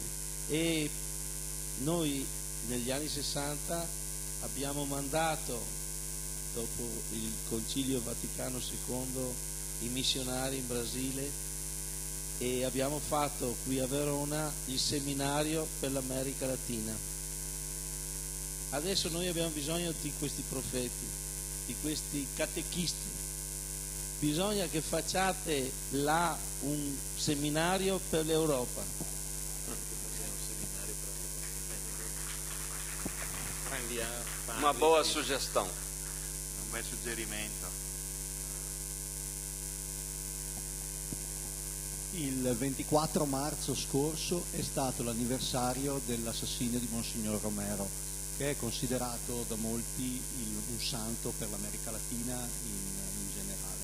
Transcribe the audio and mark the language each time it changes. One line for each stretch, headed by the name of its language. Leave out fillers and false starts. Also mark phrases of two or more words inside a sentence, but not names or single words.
Italian: E noi negli anni 60 abbiamo mandato, dopo il Concilio Vaticano II, i missionari in Brasile e abbiamo fatto qui a Verona il seminario per l'America Latina. Adesso noi abbiamo bisogno di questi profeti, di questi catechisti. Bisogna che facciate là un seminario per l'Europa.
Portuguese: Uma boa sugestão.
Italian: Un bel suggerimento. Il 24 marzo scorso è stato l'anniversario dell'assassinio di Monsignor Romero, che è considerato da molti un santo per l'America Latina in generale.